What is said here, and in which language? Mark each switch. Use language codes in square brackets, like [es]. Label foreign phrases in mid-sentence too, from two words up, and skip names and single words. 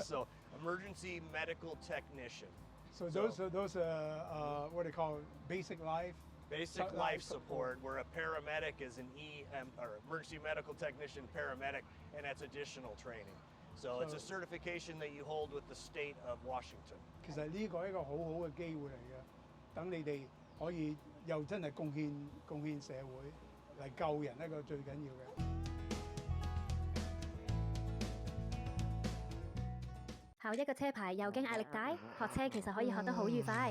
[en] So, Emergency Medical Technician. So those are what they call basic life? Basic life support, where a paramedic is an or emergency medical technician paramedic, and that's additional training. So it's a certification that you hold with the state of Washington. [yue] 其實呢個係一個好好嘅機會嚟嘅，等你哋可以又真係貢獻社會嚟救人，一個最緊要嘅。考一個車牌又驚壓力大，學車其實可以學得好愉快。